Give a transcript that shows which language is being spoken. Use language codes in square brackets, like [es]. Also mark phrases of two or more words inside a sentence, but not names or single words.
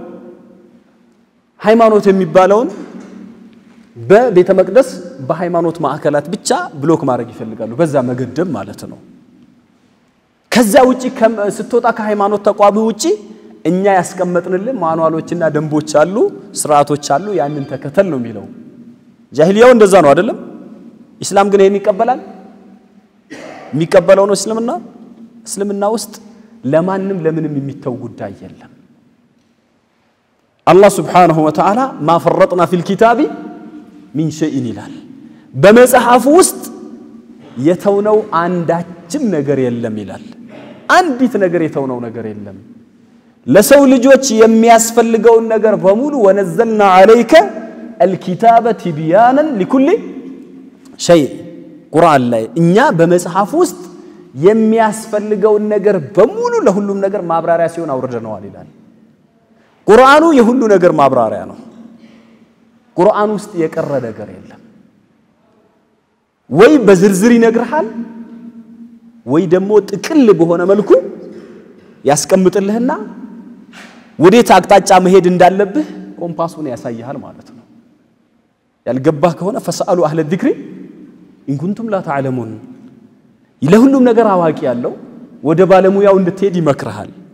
[am] ሃይማኖት የሚባለውን በቤተ መቅደስ በሃይማኖት ማዕከላት ብቻ ብሎክ ማድረግ ይፈልጋሉ በዛ መገደብ ማለት ነው ከዛ ውጪ ስትወጣ ከሃይማኖት ተቋም ውጪ እኛ ያስቀመጥንልን ማኑዋሎችና ደንቦች አሉ ስርዓቶች አሉ ያንን ተከተል ነው የሚለው ጃሂልያው እንደዛ ነው አይደለም እስላም ግን ይሄን ይቀበላል የሚቀበለው ነው እስልምና ውስጥ ለማንም ለምንም የሚተው ጉዳይ የለም [ar] الله سبحانه وتعالى ما فرطنا في الكتاب من شيء [am] ይላል በመጽሐፍ ውስጥ የተውነው አንዳችም ነገር የለም ይላል አንዲት ነገር የተውነው ነገር የለም ለሰው ልጆች የሚያስፈልገውን ነገር በሙሉ [ar] ونزلنا عليك الكتاب تبيانا لكل شيء [am] ቁርአን ላይ እኛ በመጽሐፍ ውስጥ የሚያስፈልገውን ነገር በሙሉ ለሁሉም ነገር ማብራሪያ ሲሆን አውርደነዋል ይላል ቁርአኑ የሁሉ ነገር ማብራሪያ ነው ቁርአን ውስጥ የቀረ ነገር የለም ወይ በዝርዝር ይነግርሃል ወይ ደግሞ ጥቅል በሆነ መልኩ ያስቀምጥልህና ወዴት አቅጣጫ መሄድ እንዳለብህ ኮምፓሱን ያሳያል ማለት ነው ያልገባህ ከሆነ [ar] فاسألوا أهل الذكر إن كنتم لا تعلمون [am] ለሁሉም ነገር አዋቂ ያለው ወደ ባለሙያው እንድትሄድ ይመክርሃል